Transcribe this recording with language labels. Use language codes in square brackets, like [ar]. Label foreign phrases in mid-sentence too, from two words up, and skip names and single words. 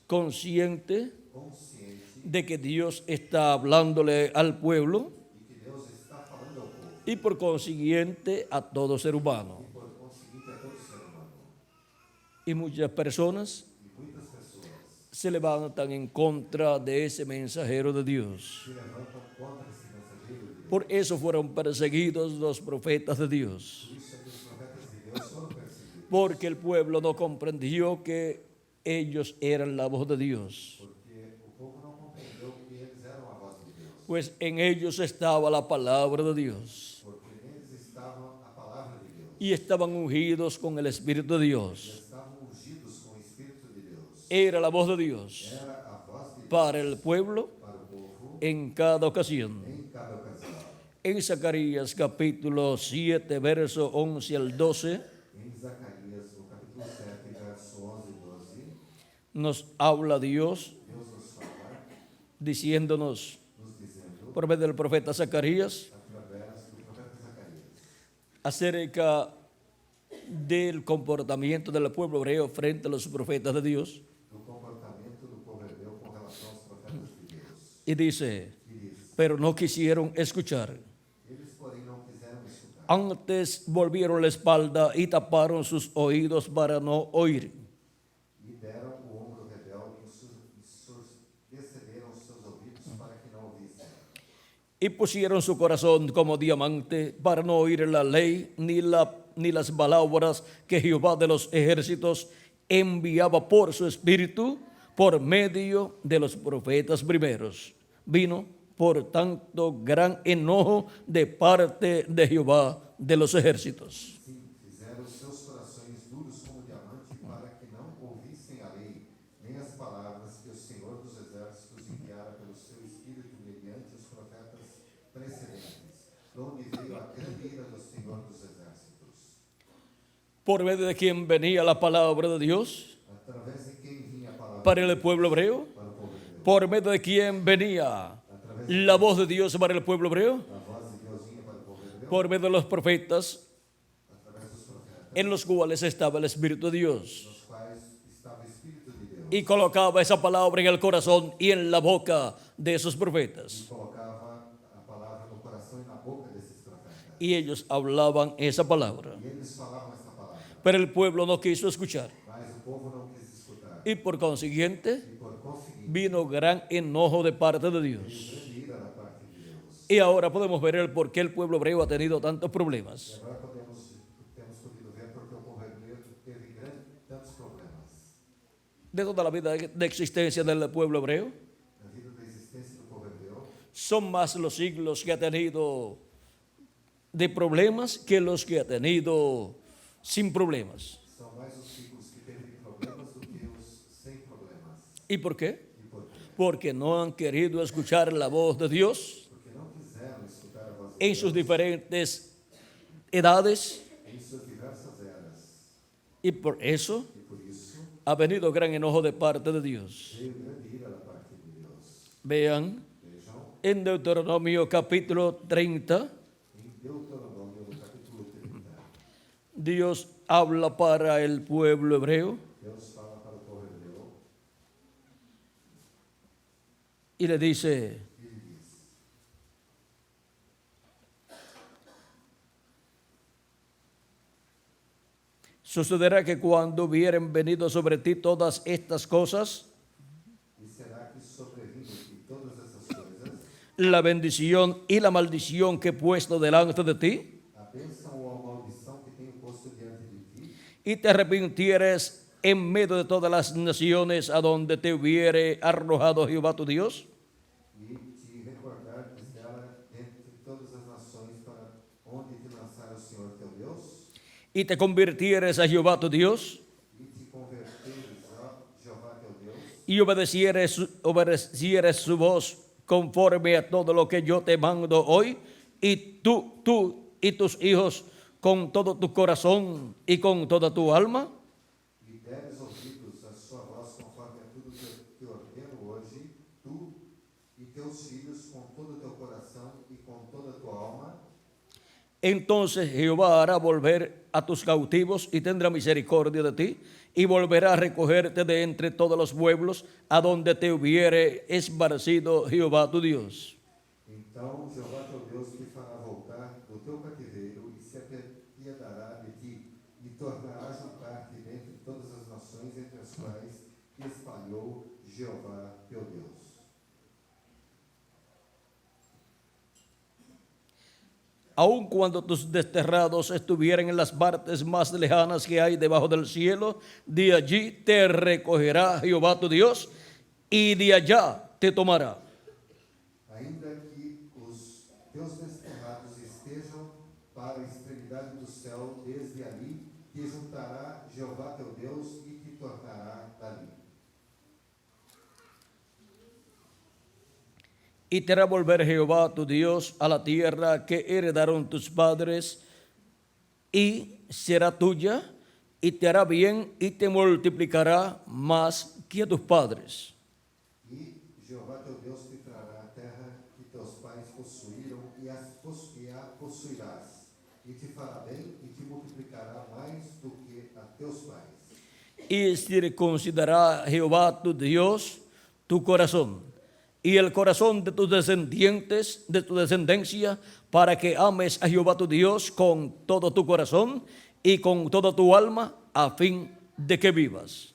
[es] consciente consciente de que Dios está hablándole al pueblo [pt] e que Deus está falando ao povo, [es] y por consiguiente a todo ser humano. [pt] e por conseguinte a todo ser humano. [es] Y muchas personas [pt] E muitas pessoas [es] se levantan en contra de ese mensajero de Dios. [pt] se levantam contra esse mensageiro de Deus. [es] Por eso fueron perseguidos los profetas de Dios, [pt] Por isso é que os profetas de Deus foram perseguidos, [es] porque el pueblo no comprendió que ellos eran la voz de Dios, [pt] porque o povo não compreendeu que eles eram a voz de Deus, [es] pues en ellos estaba la palabra de Dios [pt] porque neles estava a palavra de Deus, [es] y estaban ungidos con el Espíritu de [pt] e [es] Dios. [pt] estavam ungidos com o Espírito de Deus. [es] Era la voz de Dios [pt] Era a voz de Deus [es] para el pueblo [pt] para o povo [es] en cada ocasión. [pt] em cada ocasião. [es] En Zacarías capítulo 7, verso 11 al 12, [pt] Em Zacarias, no capítulo 7, verso 11 e 12, [es] nos habla Dios [pt] Deus nos fala, [es] diciéndonos [pt] nos dizendo, [es] por medio del profeta Zacarías [pt] através do profeta Zacarias, [es] acerca del comportamiento del pueblo hebreo frente a los profetas de Dios, [pt] do comportamento do povo hebreu com relação aos profetas de Deus. [es] y dice, [pt] E diz, [es] pero no quisieron escuchar. [pt] eles, porém, não quiseram escutar. [es] Antes volvieron la espalda y taparon sus oídos para no oír. [pt] E deram o ombro rebelde e excederam os seus ouvidos para que não ouvissem. [es] Y pusieron su corazón como diamante para no oír la ley ni las palabras que Jehová de los ejércitos enviaba por su espíritu por medio de los profetas primeros. Vino, por tanto, gran enojo de parte de Jehová de los ejércitos. [pt] Sim, fizeram os seus corações duros como diamante para que não ouvissem a lei, nem as palavras que o Senhor dos Exércitos enviara pelo seu Espírito mediante os profetas precedentes, de onde veio a grande ira do Senhor dos Exércitos. [es] Por medio de quien venía la palabra de Dios [pt] Através de quem vinha a palavra [es] para el pueblo hebreo, [pt] para o povo hebreu? [es] por medio de quien venía la voz de Dios para el pueblo hebreo, [pt] A voz de Deus vinha para o povo hebreu? [es] por medio de los profetas [pt] Através dos profetas, [es] en los cuales estaba el Espíritu de Dios, [pt] nos quais estava o Espírito de Deus, [es] y colocaba esa palabra en el corazón y en la boca de esos [pt] e profetas, colocava a palavra no coração e na boca desses profetas. [es] y ellos hablaban esa palabra, [pt] E eles falavam essa palavra, [es] pero el pueblo no quiso escuchar, [pt] mas o povo não quis escutar. [es] y por consiguiente [pt] E por conseguinte, [es] vino gran enojo de parte de Dios. [pt] grande ira da parte de Deus. [es] Y ahora podemos ver el por qué el pueblo hebreo ha tenido tantos [pt] E problemas. agora temos podido ver porque o povo hebreu teve tantos problemas. [es] De toda la vida de existencia del pueblo hebreo, [pt] Na vida da existência do povo hebreu, [es] son más los siglos que ha tenido de problemas que los que ha tenido sin problemas. [pt] são mais os ciclos que teve problemas do que os sem problemas. [es] ¿Y por qué? [pt] E por quê? [es] Porque no han querido escuchar la voz de Dios [pt] Porque não quiseram escutar a voz de [es] en [pt] Deus [es] sus diferentes edades, [pt] em suas diversas eras. [es] y por eso [pt] E por isso [es] ha venido gran enojo de parte de Dios. [pt] veio grande ira da parte de Deus. [es] Vean [pt] Vejam [es] en Deuteronomio capítulo 30, [pt] em Deuteronômio, no capítulo 30, [es] Dios habla para el pueblo hebreo [pt] Deus fala para o povo hebreu [es] y le dice, [pt] e lhe diz: [es] sucederá que cuando hubieren venido sobre ti todas estas cosas, [pt] E será que sobrevindo de todas essas coisas, [es] la bendición y la maldición que he puesto delante de ti, [pt] a bênção ou a maldição que tenho posto diante de ti, [es] y te arrepintieres en medio de todas las naciones a donde te hubiere arrojado Jehová tu Dios, [pt] e te recordares dela entre todas as nações para onde te lançar o Senhor teu Deus, [es] y te convirtieres a Jehová tu Dios, [pt] e te converteres a Jeová teu Deus, [es] y obedecieres su voz conforme a todo lo que yo te mando hoy, y tú y tus hijos con todo tu corazón y con toda tu alma, [pt] e deres ouvidos a sua voz conforme a tudo que eu te ordeno hoje, tu e teus filhos com todo o teu coração e com toda a tua alma, [es] entonces Jehová hará volver a tus cautivos y tendrá misericordia de ti, y volverá a recogerte de entre todos los pueblos a donde te hubiere esparcido Jehová tu Dios. [pt] então Jeová teu Deus te fará voltar do teu cativeiro e se apiedará de ti, e tornará a juntar-te dentre todas as nações entre as quais te espalhou Jeová teu Deus. [es] Aun cuando tus desterrados estuvieran en las partes más lejanas que hay debajo del cielo, de allí te recogerá Jehová tu Dios, y de allá te tomará. [pt] Ainda que os teus desterrados estejam para a extremidade do céu, desde ali te juntará Jeová teu Deus e te tornará dali. [es] Y te hará volver Jehová tu Dios a la tierra que heredaron tus padres, y será tuya, y te hará bien, y te multiplicará más que a tus padres. [pt] E Jeová teu Deus te trará a terra que teus pais possuíram e a possuirás, e te fará bem e te multiplicará mais do que a teus pais. [es] Y circuncidará Jehová tu Dios tu corazón y el corazón de tus descendientes, de tu descendencia, para que ames a Jehová tu Dios con todo tu corazón y con toda tu alma, a fin de que vivas.